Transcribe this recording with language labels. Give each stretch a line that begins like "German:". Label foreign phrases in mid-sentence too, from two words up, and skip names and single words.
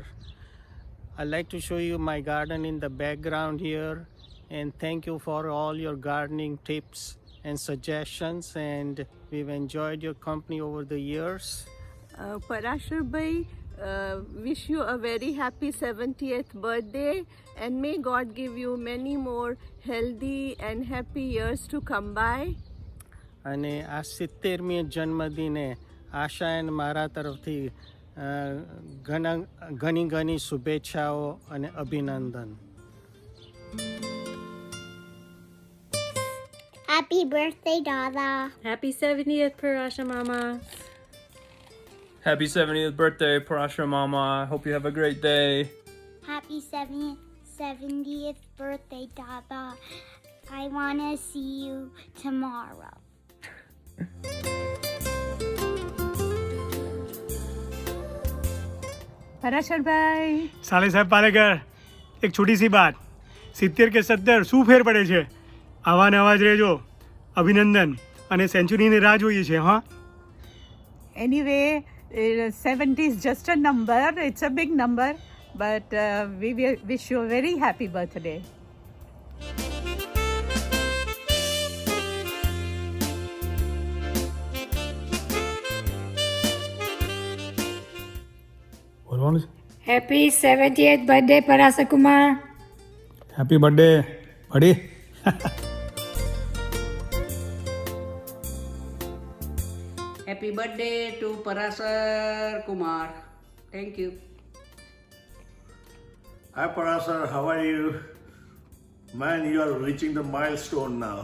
English: I'd like to show you my garden in the background here, and thank you for all your gardening tips and suggestions, and we've enjoyed your company over the years. Parashar Bhai, wish you a very happy 70th birthday, and may God give you many more healthy and happy years to come by.
Gujarati: અને આ 70મી જન્મદિને આશા અને મારા તરફથી ઘણી ઘણી શુભેચ્છાઓ અને અભિનંદન.
English: Happy birthday, Dada. Happy 70th, Parasha Mama. Happy 70th birthday, Parashar Mama. Hope you have a great day. Happy 70th birthday, Dada. I want to see you tomorrow.
Hindi: पराशर भाई. साले साहब पालेकर, एक छोटी सी बात, 70 के 70
Gujarati: શું ફેર પડે છે? આવા ને આવા જ રહેજો. અભિનંદન અને સેન્ચુરીની રાહ જોઈએ છે. હા,
English: Anyway, 70 is just a number. It's a big number, but we wish you a very happy birthday. Happy 70th birthday, Parasa Kumar. Happy birthday buddy. Happy birthday to Parashar Kumar. Thank you. Hi Parashar, how are you? Man, you are reaching the milestone now.